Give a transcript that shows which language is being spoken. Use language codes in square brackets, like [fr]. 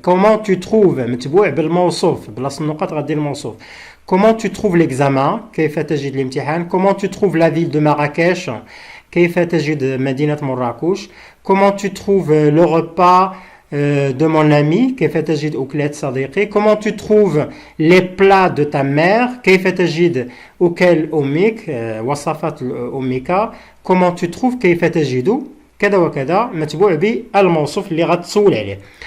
[fr] comment tu trouves [ar] متبوع بالموصوف بلاصة النقط غدير الموصوف. [fr] comment tu trouves l'examen [ar] كيف تجد الامتحان. [fr] comment tu trouves la ville de Marrakech [ar] كيف تجد مدينة مراكش. [fr] comment tu trouves le repas de mon ami [ar] كيف تجد أكلات صديقي. [fr] comment tu trouves les plats de ta mère [ar] كيف تجد أكل أمك، وصفات أمك. [fr] comment tu trouves [ar] كيف تجد كذا وكذا، متبوع بالموصوف اللي غتسول عليه.